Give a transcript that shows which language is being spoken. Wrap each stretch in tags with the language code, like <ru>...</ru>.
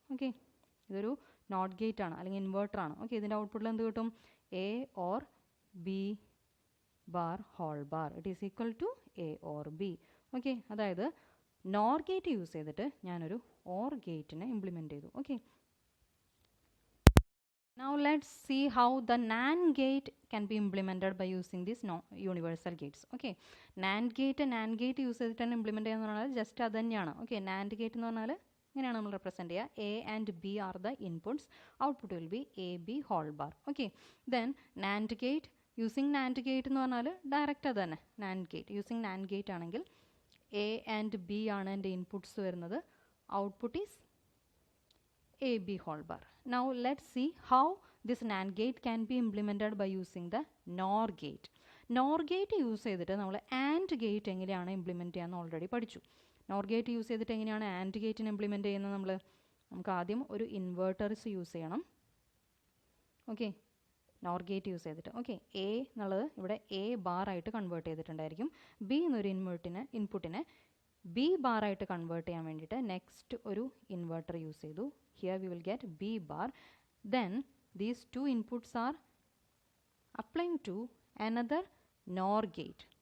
<ml>Okay, ഇതൊരു not gate ആണ് അല്ലെങ്കിൽ ഇൻവേർട്ടർ ആണ്. ഓക്കെ, ഇതിൻ്റെ ഔട്ട്പുട്ടിൽ എന്ത് കിട്ടും?</ml> <en>A or B bar whole bar. It is equal to A or B.</en> <ml>Okay, അതായത് നോർ ഗേറ്റ് യൂസ് ചെയ്തിട്ട് ഞാനൊരു ഓർ ഗേറ്റിനെ ഇംപ്ലിമെൻറ്റ് ചെയ്തു.</ml> <en>Okay, now let's see how the NAND gate can be implemented by using these universal gates.</en> <ml>Okay, NAND gate use ചെയ്തിട്ടാണ് implement ചെയ്യുക എന്ന് പറഞ്ഞാൽ just അത് തന്നെയാണ്. ഓക്കെ, NAND gate എന്ന് പറഞ്ഞാൽ ഇങ്ങനെയാണ് നമ്മൾ റെപ്രസെൻറ്റ് ചെയ്യുക.</ml> <en>A and B are the inputs, output will be A B whole bar.</en> <ml>Okay, then NAND gate using NAND gate എന്ന് പറഞ്ഞാൽ ഡയറക്റ്റ് അത് തന്നെ. NAND gate using NAND gate ആണെങ്കിൽ എ ആൻഡ് ബി ആണ് എൻ്റെ ഇൻപുട്ട്സ് വരുന്നത്.</ml> <en>Output is A B whole bar. Now let's see how this NAND gate can be implemented by using the NOR gate.</en> <ml>NOR gate use ചെയ്തിട്ട് നമ്മൾ AND gate എങ്ങനെയാണ് implement ചെയ്യാമെന്ന് already പഠിച്ചു. NOR gate use ചെയ്തിട്ട് എങ്ങനെയാണ് AND ഗേറ്റിന് implement ചെയ്യുന്നത്? നമുക്ക് ആദ്യം ഒരു ഇൻവേർട്ടർസ് യൂസ് ചെയ്യണം. ഓക്കെ, NOR ഗേറ്റ് യൂസ് ചെയ്തിട്ട്. ഓക്കെ, എ എന്നുള്ളത് ഇവിടെ എ ബാർ ആയിട്ട് കൺവേർട്ട് ചെയ്തിട്ടുണ്ടായിരിക്കും. ബി എന്നൊരു ഇൻപുട്ടിനെ ബി ബാർ ആയിട്ട് കൺവേർട്ട് ചെയ്യാൻ വേണ്ടിയിട്ട് നെക്സ്റ്റ് ഒരു ഇൻവേർട്ടർ യൂസ് ചെയ്തു.</ml> <en>Here we will get B bar. Then these two inputs are applying to another NOR gate.</en>